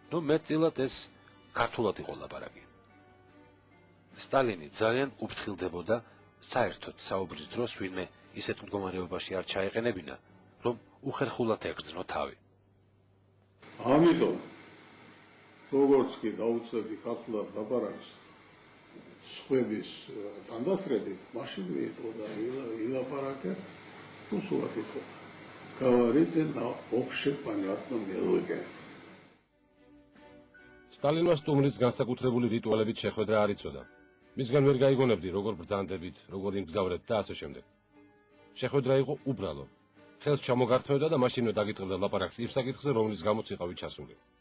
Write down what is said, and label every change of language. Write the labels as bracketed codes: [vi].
[ka] მეტწილად ეს ქართულად იყო ლაპარაკი. სტალინი ძალიან უფრთხილდებოდა საერთოდ საუბრის დროს ვინმე ისეთ მდგომარეობაში არ ჩაეყენებინა, რომ უხერხულად ეკრძნო თავი. ამიტომ როგორც კი დაუწყებდი ქართულად ლაპარაკს სხვების თანდასწრებით, მაშინ ვიტყო და ილაპარაკე რუსულად იყო. [ru] Говорите на общепонятном языке. [ka] სტალინმა სტუმრის განსაკუთრებული რიტუალებით შეხვედრა არ იცოდა. მისგან ვერ გაიგონებდი, როგორ ბრძანდებით, როგორ იმგზავრეთ და ასე შემდეგ. შეხვედრა იყო უბრალო. ხელს ჩამოგართმევდა და მაშინვე დაგიწყებდა ლაპარაკს იმ საკითხზე, რომლის გამოც იყავით ჩასული.